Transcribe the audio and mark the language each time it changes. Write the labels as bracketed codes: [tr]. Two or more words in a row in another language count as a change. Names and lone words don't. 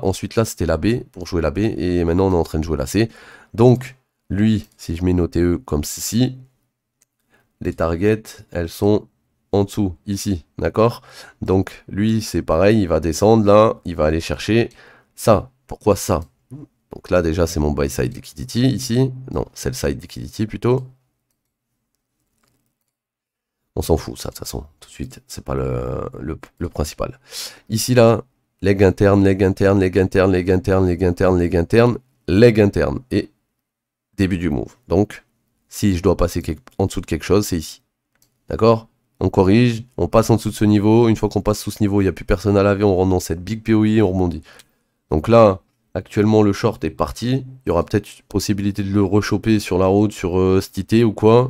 [fr] Ensuite, là, c'était la B pour jouer la B. Et maintenant, on est en train de jouer la C. Donc, lui, si je mets nos TE comme ceci, les targets, elles sont en dessous, ici, d'accord? Donc, lui, c'est pareil, il va descendre là, il va aller chercher ça. Pourquoi ça? Donc là, déjà, c'est mon [en] buy side liquidity [fr] ici. Non, [en] sell side liquidity [fr] plutôt. On s'en fout, ça, de toute façon, tout de suite, c'est pas le principal. Ici, là, leg interne, leg interne, leg interne, leg interne, leg interne, leg interne, leg interne, et début du move. Donc, si je dois passer en dessous de quelque chose, c'est ici. D'accord? On corrige, on passe en dessous de ce niveau. Une fois qu'on passe sous ce niveau, il n'y a plus personne à laver, on rentre dans cette [en] big POI [fr] et on rebondit. Donc là, actuellement, le short est parti. Il y aura peut-être possibilité de le rechoper sur la route, sur cet ou quoi.